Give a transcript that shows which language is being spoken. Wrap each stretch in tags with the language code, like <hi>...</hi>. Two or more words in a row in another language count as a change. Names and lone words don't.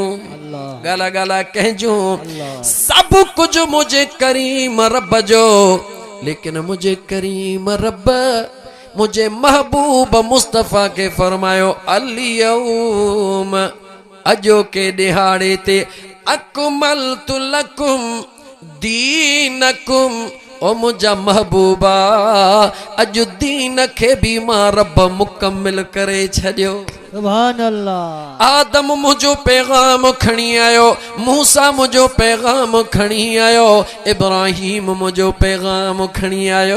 <sd>ॻाल्हा ॻाल्हा कंहिंजूं? सभु कुझु मुझे करीम रब जो, लेकिन मुझे करीम रब मुझे महबूब मुस्तफ़ा के फरमायो अल-यौम अजो के दिहाड़े ते</sd> <ar>أكملت لكم دينكم.</ar> <sd>ओ मुझा महबूबा अजु दीन खे भी मां रब मुकम्मिल करे छॾियो।</sd> <ar>سبحان الله.</ar> <sd>आदम मुझो पैगाम खणी आयो, मूसा मुझो पैगाम खणी आयो, इब्राहिम मुझो पैगाम खणी आयो।</sd>